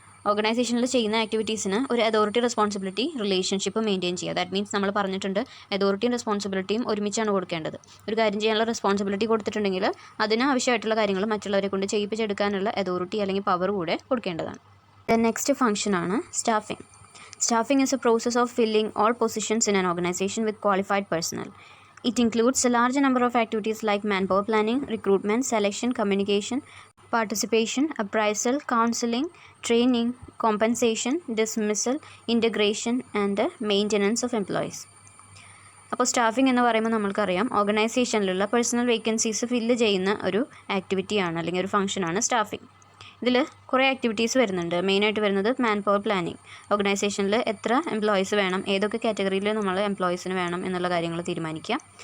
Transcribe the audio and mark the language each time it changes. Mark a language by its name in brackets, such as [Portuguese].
[Malayalam] ഓർഗനൈസേഷനിൽ ചെയ്യുന്ന ആക്ടിവിറ്റീസിന് ഒരു അതോറിറ്റി റെസ്പോൺസിബിലിറ്റി റിലേഷൻഷിപ്പ് മെയിൻറ്റെയിൻ ചെയ്യുക. [English] that means [Malayalam] നമ്മൾ പറഞ്ഞിട്ടുണ്ട് അതോറിറ്റിയും റെസ്പോൺസിബിലിറ്റിയും ഒരുമിച്ചാണ് കൊടുക്കേണ്ടത്. ഒരു കാര്യം ചെയ്യാനുള്ള റെസ്പോൺസിബിലിറ്റി കൊടുത്തിട്ടുണ്ടെങ്കിൽ അതിന് ആവശ്യമായിട്ടുള്ള കാര്യങ്ങൾ മറ്റുള്ളവരെ കൊണ്ട് ചെയ്യിപ്പിച്ചെടുക്കാനുള്ള അതോറിറ്റി അല്ലെങ്കിൽ പവർ കൂടെ കൊടുക്കേണ്ടതാണ്. ദെൻ നെക്സ്റ്റ് ഫംഗ്ഷനാണ് staffing. [English] Staffing is a process of filling all positions in an organization with qualified personnel. It includes a large number of activities like manpower planning, recruitment, selection, communication, participation, appraisal, counseling, training, compensation, dismissal, integration, and maintenance of employees. [Malayalam] അപ്പോൾ staffing എന്ന് പറയുമ്പോൾ നമ്മൾക്കറിയാം ഓർഗനൈസേഷനിലുള്ള personal vacancies fill ചെയ്യുന്ന ഒരു ആക്ടിവിറ്റിയാണ് അല്ലെങ്കിൽ ഒരു ഫംഗ്ഷനാണ് staffing. ഇതിൽ കുറേ ആക്ടിവിറ്റീസ് വരുന്നുണ്ട്. മെയിനായിട്ട് വരുന്നത് മാൻ പവർ പ്ലാനിങ്. ഓർഗനൈസേഷനിൽ എത്ര എംപ്ലോയീസ് വേണം, ഏതൊക്കെ കാറ്റഗറിയിൽ നമ്മൾ എംപ്ലോയീസിന് വേണം എന്നുള്ള കാര്യങ്ങൾ തീരുമാനിക്കുക.